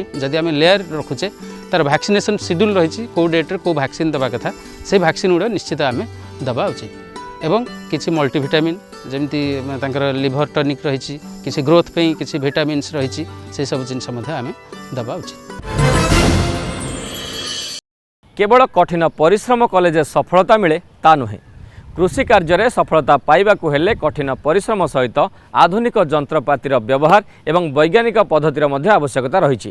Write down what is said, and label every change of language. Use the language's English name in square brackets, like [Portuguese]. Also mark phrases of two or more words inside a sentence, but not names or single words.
[Odia] ଯଦି ଆମେ ଲେୟାର ରଖୁଛେ ତାର ଭ୍ୟାକ୍ସିନେସନ୍ ସିଡ୍ୟୁଲ୍ ରହିଛି, କେଉଁ ଡେଟ୍ରେ କେଉଁ ଭ୍ୟାକ୍ସିନ୍ ଦେବା କଥା ସେଇ ଭ୍ୟାକ୍ସିନ୍ ଗୁଡ଼ିକ ନିଶ୍ଚିତ ଆମେ ଦେବା ଉଚିତ ଏବଂ କିଛି ମଲ୍ଟିଭିଟାମିନ୍ ଯେମିତି ତାଙ୍କର ଲିଭର ଟନିକ୍ ରହିଛି, କିଛି ଗ୍ରୋଥ୍ ପାଇଁ କିଛି ଭିଟାମିନ୍ସ ରହିଛି, ସେସବୁ ଜିନିଷ ମଧ୍ୟ ଆମେ ଦେବା ଉଚିତ। କେବଳ କଠିନ ପରିଶ୍ରମ କଲେ ଯେ ସଫଳତା ମିଳେ ତା ନୁହେଁ। କୃଷି କାର୍ଯ୍ୟ ସଫଳତା ପାଇବାକୁ ହେଲେ କଠିନ ପରିଶ୍ରମ ସହିତ ଆଧୁନିକ ଯନ୍ତ୍ରପାତିର ବ୍ୟବହାର ଏବଂ ବୈଜ୍ଞାନିକ ପଦ୍ଧତିର ମଧ୍ୟ ଆବଶ୍ୟକତା ରହି।